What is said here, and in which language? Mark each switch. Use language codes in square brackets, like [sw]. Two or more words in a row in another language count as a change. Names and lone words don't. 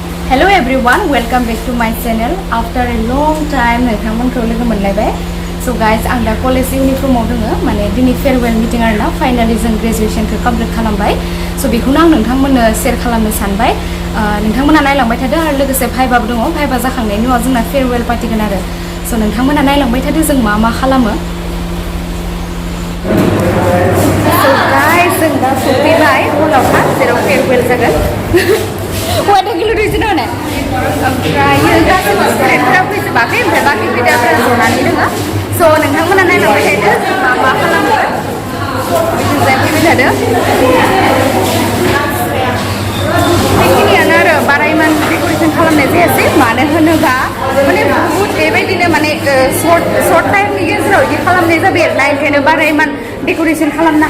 [en] Hello everyone, welcome back to my channel. After a long time [brx] नोंथांमोनखौ लोगो मोनलायबाय. [en] So guys, [brx] आं दा कलेज इउनिफर्माव दोङो माने दिनै [en] farewell meeting [brx] आरोना फाइनाली जों ग्रेजुएशनखौ कमप्लिट खालामबाय. So बेखौनो आं नोंथांमोननो शेयार खालामनो सानबाय. नोंथांमोना नायलांबाय थादो आरो लोगोसे भाइबाबो दङ. भाइबा जाखांनायनि उनाव जोंना फेयरवेल पार्टिगोन आरो. So नोंथांमोना नायलांबाय थादो जों मा खालामो. [en] So guys, [brx] जों दा सफैबाय हलावहा जेराव फेयरवेल जागोन. Wadah gila di sini mana? Oke, गासैबो स्टुडेन्टफोरा फैजोबाखै ओमफ्राय बाखि बिदाफोरा जनानै दङ. So नोंथांमोना नायलांबाय थादो मा खालामो. बिदिनो फैबाय थादो. बेखिनियानो आरो बारा इमान डेक'रेसन खालामनाय जायासै मानो होनोबा माने बुहुत बेबायदिनो माने [en] short time [brx] गेजेराव बिदि खालामनाय जाबाय आरोना ओंखायनो बारा इमान डेक'रेसन खालामनो